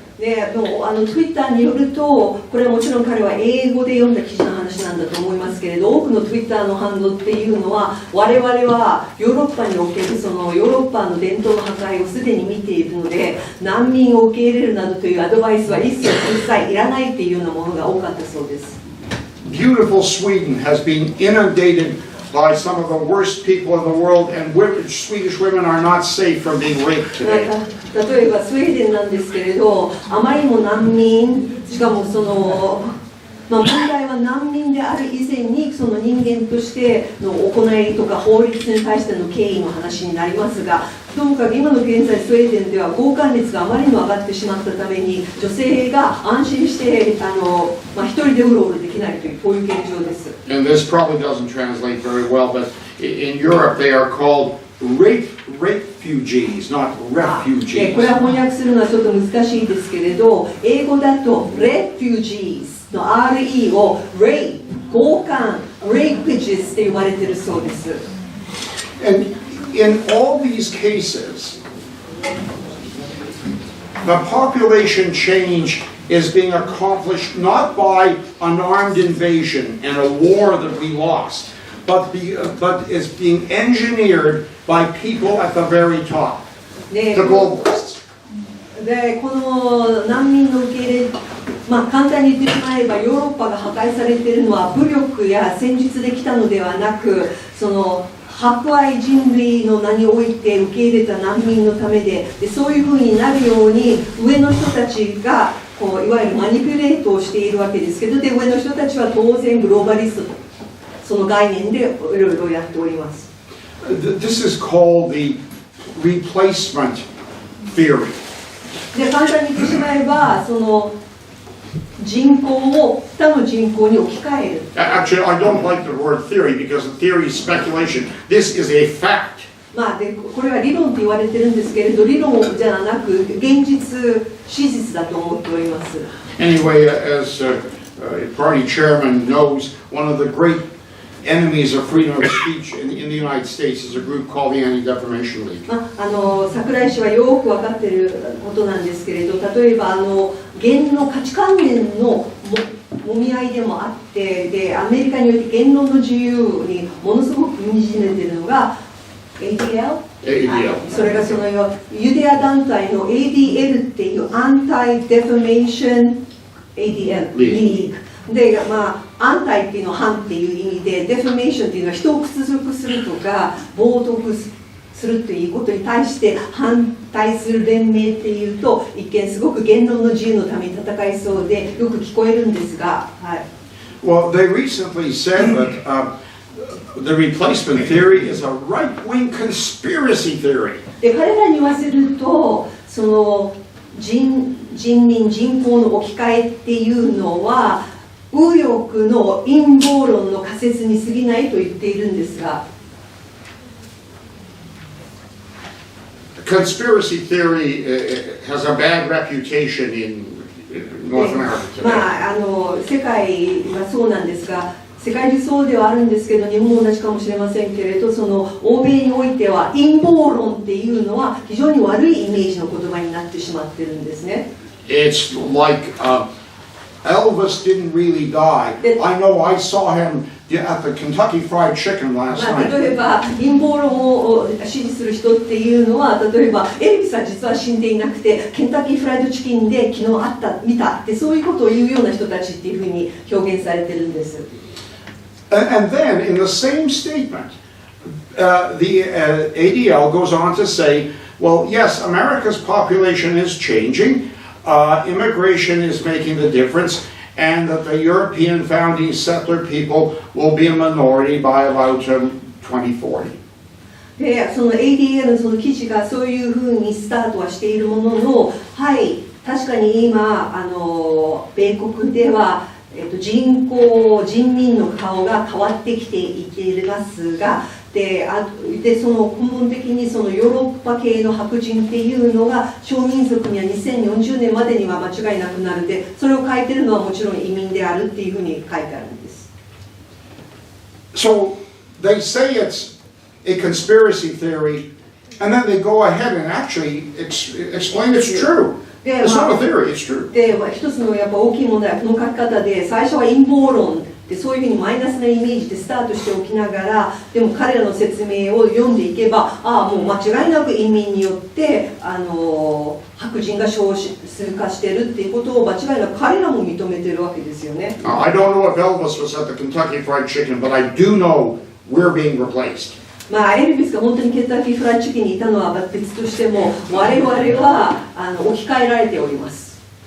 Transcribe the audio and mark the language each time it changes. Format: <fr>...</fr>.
<ja>でTwitter によると、これはもちろん彼は英語で読んだ記事の話なんだと思いますけれど、多くの Twitter の反応っていうのは、我々はヨーロッパにおけるそのヨーロッパの伝統の破壊をすでに見ているので、難民を受け入れるなどというアドバイスは一切いらないっていうようなものが多かったそうです。</ja> <en>Beautiful Sweden has been inundated by some of the worst people in the world, and Swedish women are not safe from being raped today.</en> <ja>例えばスウェーデンなんですけれど、あまりにも難民、しかもその、問題は難民である以前にその人間としての行いとか法律に対しての敬意の話になりますが、ともかく今の現在スウェーデンでは強姦率があまりにも上がってしまったために、女性が安心して一人でうろうろできないというこういう現状です。</ja> <en>And this probably doesn't translate very well, but in Europe they are called refugees, not refugees.</en> <ja>これは翻訳するのはちょっと難しいですけれど、英語だと refugees の RE を rape、強姦、rapages って呼ばれているそうです。</ja> <en>And in all these cases, the population change is being accomplished not by an armed invasion and a war that we lost, but is being engineered by people at the very top, the globalists.</en> <ja>でこの難民の受け入れ、簡単に言ってしまえばヨーロッパが破壊されているのは武力や戦術で来たのではなく、その博愛人類の名において受け入れた難民のためで、そういうふうになるように上の人たちがこういわゆるマニピュレートをしているわけですけど、で上の人たちは当然グローバリストとその概念でいろいろやっております。</ja> <en>This is called the replacement theory.</en> <ja>で簡単に言ってしまえば、その人口を他の人口に置き換える。</ja> <en>Actually, I don't like the word theory because theory is speculation. This is a fact.</en> <ja>でこれは理論と言われてるんですけれど、理論じゃなく現実、史実だと思っております。</ja> <en>Anyway, as party chairman knows, one of the great enemies of freedom of speech in the United States is a group called the Anti-Defamation League.</en> <ja>櫻井氏はよく分かっていることなんですけれど、例えば言の価値観念のもみ合いでもあって、でアメリカにおいて言論の自由にものすごく踏みしめているのが ADL?</ja> <en>ADL.</en> <ja>それがそのユダヤ団体の ADL っていうアンタイ・デファメーション ADL リーグで、アンタイっていうのは反っていう意味で、デファメーションっていうのは人を屈辱するとか冒涜するということに対して反対する連盟っていうと、一見すごく言論の自由のために戦いそうでよく聞こえるんですが、</ja> <en>Well, they recently said that the replacement theory is a right-wing conspiracy theory.</en> <ja>で彼らに言わせると、その人口の置き換えっていうのは右翼の陰謀論の仮説に過ぎないと言っているんですが、</ja> <en>Conspiracy theory has a bad reputation in North America today.</en> <ja>世界はそうなんですが、世界中そうではあるんですけど、日本も同じかもしれませんけれど、その欧米においては陰謀論っていうのは非常に悪いイメージの言葉になってしまってるんですね。</ja> <en>It's like Elvis didn't really die. I know I saw him at the Kentucky Fried Chicken last night.</en> <ja>例えば陰謀論を支持する人っていうのは、例えばエルビスは実は死んでいなくてケンタッキーフライドチキンで昨日見たって、そういうことを言うような人たちっていうふうに表現されてるんです。</ja> <en>And then in the same statement, the ADL goes on to say, well, yes, America's population is changing. Immigration is making the difference, and that the European founding settler people will be a minority by about 2040.</en> <ja>でその ADL のその記事がそういうふうにスタートはしているものの、はい、確かに今米国では、人民の顔が変わってきていますが、でその根本的にそのヨーロッパ系の白人っていうのが少民族には2040年までには間違いなくなるで、それを書いてるのはもちろん移民であるっていうふうに書いてあるんです。</ja> <en>So they say it's a conspiracy theory, and then they go ahead and actually explain it's true. It's not a theory, it's true.</en> <ja>で、一つのやっぱ大きい問題はこの書き方で、最初は陰謀論でそういうふうにマイナスなイメージでスタートしておきながら、でも彼らの説明を読んでいけば、もう間違いなく移民によって白人が少数化してるっていうことを間違いなく彼らも認めてるわけですよね。</ja> <en>I don't know if Elvis was at the Kentucky Fried Chicken, but I do know we're being replaced.</en> <ja>エルビスが本当にケンタッキーフライドチキンにいたのは別としても、我々は置き換えられております。</ja>